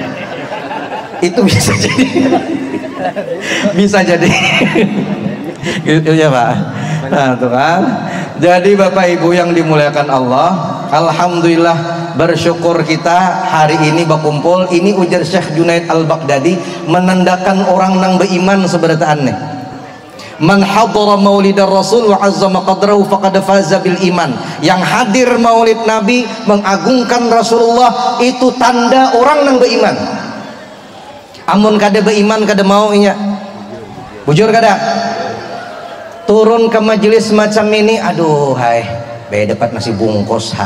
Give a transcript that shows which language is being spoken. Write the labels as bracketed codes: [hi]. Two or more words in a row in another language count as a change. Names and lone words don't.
[id] Itu bisa jadi. Bisa jadi. Gitu ya Pak. Nah tuh kan. Jadi Bapak Ibu yang dimuliakan Allah, alhamdulillah bersyukur kita hari ini berkumpul. [bjn] Ini ujar Syekh Junaid Al-Baghdadi menandakan orang nang beriman seberataan nih. [ar] من حضر مولد الرسول وعظم قدره فقد فاز بالإيمان. [bjn] Yang hadir maulid Nabi mengagungkan Rasulullah itu tanda orang nang beriman. Amun kada beriman kada mau inya. Bujur kada? Turun ke majelis macam ini, aduh hai, dapat nasi bungkus ha.